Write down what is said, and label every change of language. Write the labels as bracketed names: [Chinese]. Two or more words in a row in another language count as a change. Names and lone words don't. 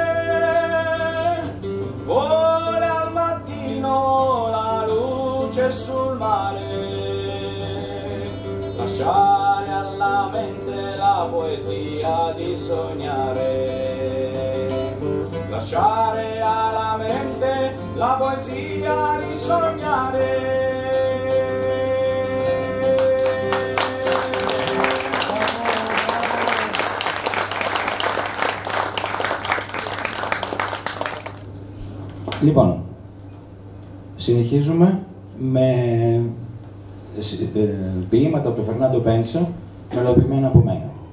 [Italian] Vuole al mattino la luce sul mare, lasciare alla mente la poesia di sognare, lasciare alla mente la poesia di sognare. [Greek] Λοιπόν, συνεχίζουμε με ποίηματα από τον Φερνάντο Πένσο, μελοποιημένα από μένα.